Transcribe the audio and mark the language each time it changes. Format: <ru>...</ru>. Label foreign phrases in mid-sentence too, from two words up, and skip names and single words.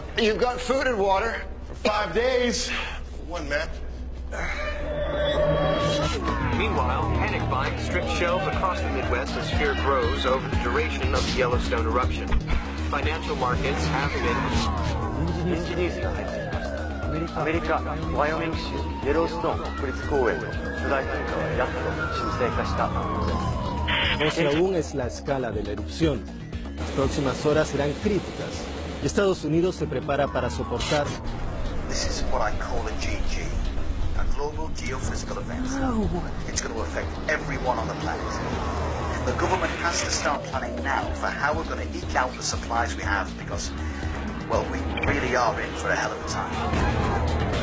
<en>You've got food and water? For 5 days. One map. Meanwhile, panic buying strips shelves across the Midwest as fear grows over the duration of the Yellowstone eruption. Financial markets have been... Indonesia.</en> <ja>アメリカ、ワイオミング州イエローストーン国立公園の巨大噴火はやっと沈静化した。</ja> <es>No sé aún es la escala de la erupción. Las próximas horas serán críticas. Estados Unidos se prepara para soportar.</es> <en>This is what I call a GG, a global geophysical event. It's going to affect everyone on the planet. The government has to start planning now for how we're going to eke out the supplies we have because, well, we really are in for a hell of a time.</en>